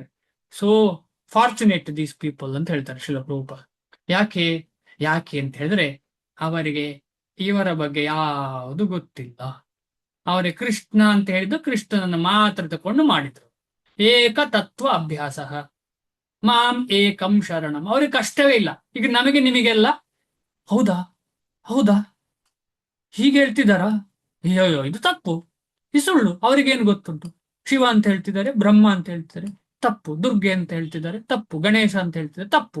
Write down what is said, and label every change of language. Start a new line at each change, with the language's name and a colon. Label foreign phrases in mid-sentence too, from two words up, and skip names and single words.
English: So fortunate these people
Kannada: ಅಂತ ಹೇಳ್ತಾರೆ ಶ್ರೀಲ ಪ್ರಭುಪಾದ. ಯಾಕೆ ಯಾಕೆ ಅಂತ ಹೇಳಿದ್ರೆ ಅವರಿಗೆ ಇವರ ಬಗ್ಗೆ ಯಾವುದು ಗೊತ್ತಿಲ್ಲ. ಅವರಿಗೆ ಕೃಷ್ಣ ಅಂತ ಹೇಳಿದ್ದು ಕೃಷ್ಣನನ್ನು ಮಾತ್ರ ತಕೊಂಡು ಮಾಡಿದ್ರು.
Sanskrit: ಏಕ ತತ್ವ ಅಭ್ಯಾಸ ಮಾಂ ಏಕಂ ಶರಣಂ.
Kannada: ಅವ್ರಿಗೆ ಕಷ್ಟವೇ ಇಲ್ಲ. ಈಗ ನಮಗೆ ನಿಮಗೆಲ್ಲ ಹೌದಾ ಹೌದಾ ಹೀಗೆ ಹೇಳ್ತಿದಾರಾ, ಅಯ್ಯೋ ಇದು ತಪ್ಪು, ಇದು ಸುಳ್ಳು. ಅವ್ರಿಗೇನು ಗೊತ್ತುಂಟು? ಶಿವ ಅಂತ ಹೇಳ್ತಿದ್ದಾರೆ, ಬ್ರಹ್ಮ ಅಂತ ಹೇಳ್ತಿದ್ದಾರೆ, ತಪ್ಪು. ದುರ್ಗೆ ಅಂತ ಹೇಳ್ತಿದ್ದಾರೆ, ತಪ್ಪು. ಗಣೇಶ ಅಂತ ಹೇಳ್ತಿದ್ದಾರೆ, ತಪ್ಪು.